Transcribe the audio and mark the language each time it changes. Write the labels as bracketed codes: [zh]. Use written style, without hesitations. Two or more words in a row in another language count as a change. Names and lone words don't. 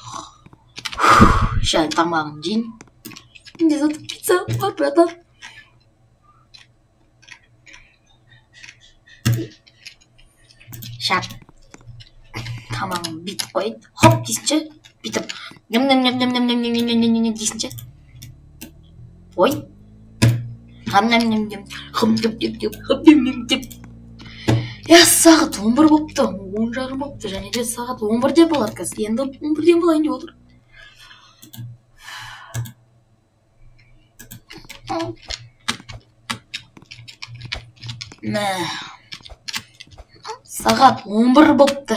[kk] Шай тамағын жейін. Менде заты пицца бар, братан. Шап. Тамағын бүйтіп қойын. Хоп дейсінші. Бүйтіп. Ням-ням-ням-ням-ням-ням-ням-ням-ням дейсінші. Ой. Хам-ням-ням-ням. Хам-ням-ням-ням-ням-ням-ням. Сағат 11 болыпты. 10 жарым болыпты. Және де сағат 11-де болады қазір. Енді 11-ден болайын деп отыр. Сағат 11 болыпты.